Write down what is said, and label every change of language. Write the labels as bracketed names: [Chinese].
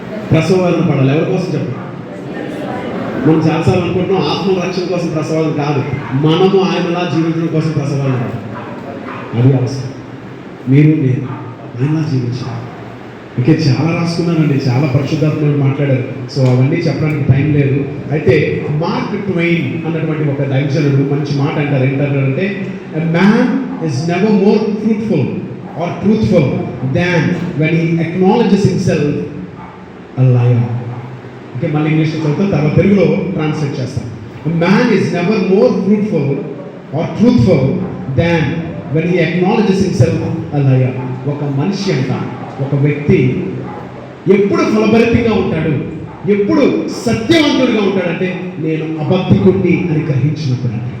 [Telugu] ప్రసవ వేదన పడాలి ఎవరి కోసం చెప్పండి? మనం చాలాసార్లు అనుకుంటున్నాం ఆత్మ రక్షణ కోసం ప్రసవాలు కాదు, మనము ఆయనలా జీవించడం కోసం ప్రసవాలు కాదు. అది అవసరం. మీరు నేను ఆయనలా జీవించాలి. ఓకే, చాలా రాసుకున్నానండి, చాలా పరిశుద్ధాత్మలు మాట్లాడారు. సో అవన్నీ చెప్పడానికి టైం లేదు. అయితే మార్క్ ట్వైన్ అన్నటువంటి ఒక దైవజనుడు మంచి మాట అంటారు. ఏంటంటే [English] a man is never more fruitful or truthful than when he acknowledges himself a liar. [Telugu] Okay, మళ్ళీ ఇంగ్లీష్లో చదువుతాం, తర్వాత తెలుగులో ట్రాన్స్లేట్ చేస్తాం. [English] Man is never more fruitful or truthful than when he acknowledges himself a liar. [Telugu] ఒక మనిషి అంట, ఒక వ్యక్తి ఎప్పుడు ఫలభరితంగా ఉంటాడు, ఎప్పుడు సత్యవంతుడిగా ఉంటాడంటే నేను అబద్ధికుడిని అని గ్రహించినప్పుడు.